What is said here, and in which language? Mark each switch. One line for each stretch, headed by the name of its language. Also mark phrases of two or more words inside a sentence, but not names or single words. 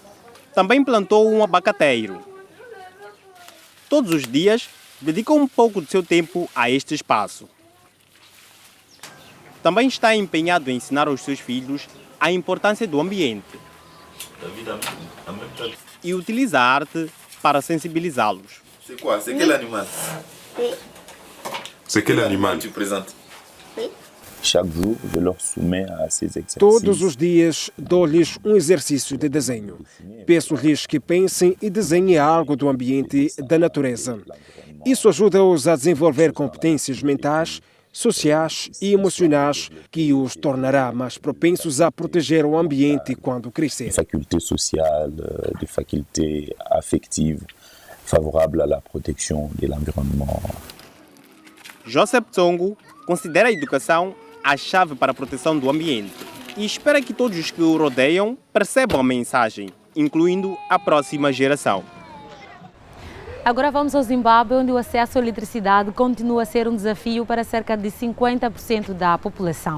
Portuguese: Também plantou um abacateiro. Todos os dias, dedica um pouco do seu tempo a este espaço. Também está empenhado em ensinar aos seus filhos a importância do ambiente e utiliza a arte para sensibilizá-los.
French: C'est quoi? C'est quel animal? C'est quel animal tu présentes? Chaque jour, je leur soumets a ces exercices.
Portuguese: Todos os dias dou-lhes um exercício de desenho. Peço-lhes que pensem e desenhem algo do ambiente, da natureza. Isso ajuda-os a desenvolver competências mentais, sociais e emocionais que os tornará mais propensos a proteger o ambiente quando crescer.
French: Faculté sociale, de faculté affective, favorable à la protection de l'environnement.
Portuguese: Joseph Tsongo considera a educação a chave para a proteção do ambiente e espera que todos os que o rodeiam percebam a mensagem, incluindo a próxima geração. Agora vamos ao Zimbábue, onde o acesso à eletricidade continua a ser um desafio para cerca de 50% da população.